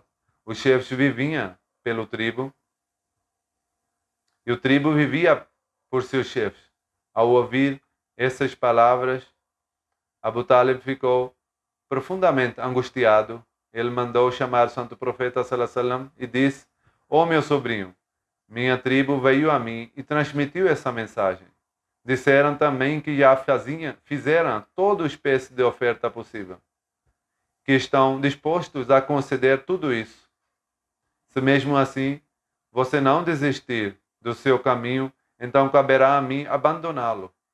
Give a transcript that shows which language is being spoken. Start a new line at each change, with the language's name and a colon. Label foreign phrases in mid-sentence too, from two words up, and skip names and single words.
Portuguese: Os chefes viviam pelo tribo e o tribo vivia por seus chefes. Ao ouvir essas palavras, Abu Talib ficou profundamente angustiado. Ele mandou chamar o santo profeta
Arabic: صلى الله عليه وسلم
Portuguese: e disse: ó meu sobrinho, minha tribo veio a mim e transmitiu essa mensagem. Disseram também que já fizeram toda espécie de oferta possível, que estão dispostos a conceder tudo isso. Se mesmo assim você não desistir do seu caminho, então caberá a mim abandoná-lo.